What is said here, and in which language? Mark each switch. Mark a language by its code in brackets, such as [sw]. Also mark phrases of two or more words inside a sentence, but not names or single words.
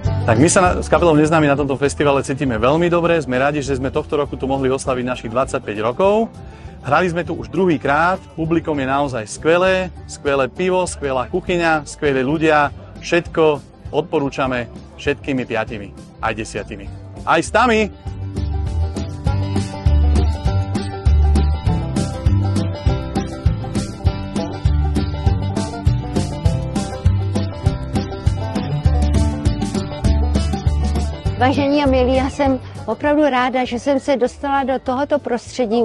[sk] Tak my sa s kapelou Neznámi na tomto festivale cítime veľmi dobre. Sme radi, že sme tohto roku tu mohli oslaviť našich 25 rokov. Hrali sme tu už druhýkrát, publikum je naozaj skvelé, skvelé pivo, skvelá kuchyňa, skvelí ľudia, všetko odporúčame všetkými 5, aj 10. Aj s tami! [cs] Vážení a milí, já jsem opravdu ráda, že jsem se dostala do tohoto prostředí.